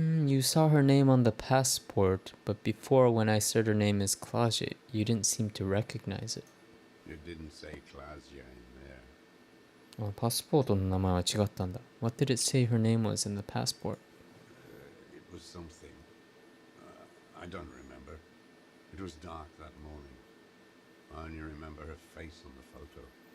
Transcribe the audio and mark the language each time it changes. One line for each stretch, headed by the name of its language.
English: You saw her name on the passport, but before when I said her name is Claudia, you didn't seem to recognize it. It didn't say Clausia in there.
Japanese: あ、パスポートの名前は違ったんだ。
English: What did it say her name was in the passport? It was something. I don't remember. It was dark that morning. I only remember her face on the photo.